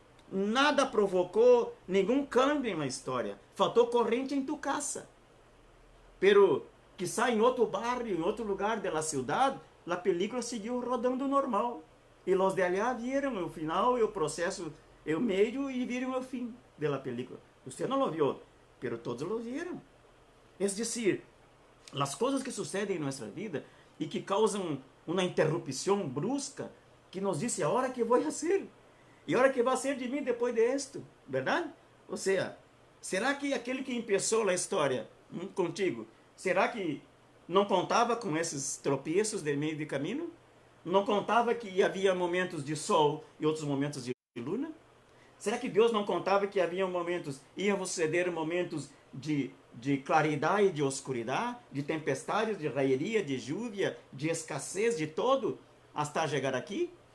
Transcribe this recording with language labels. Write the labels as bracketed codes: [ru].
[pt] Nada provocou nenhum câmbio na história. Faltou corrente em tu casa. [es] Pero, quizá [pt] em outro barrio, em outro lugar da cidade, a película seguiu rodando normal. E os de allá viram o final e o processo, o meio, e viram o fim. [es] de la película. Usted no lo vio, pero todos lo vieron. Es decir, las cosas que suceden en nuestra vida y que causan una interrupción brusca, que nos dice, ahora qué voy a hacer, y ahora qué va a ser de mí después de esto, ¿verdad? [pt] O sea, será que aquele que [es] empezó la historia contigo, [pt] será que não contava com esses tropeços de meio de caminho? Não contava que havia momentos de sol e outros momentos de luna? Será que Deus não contava que havia momentos, iam suceder momentos de claridade e de oscuridade, de tempestades, de raieria, de lluvia, de escassez, de todo, hasta chegar aqui?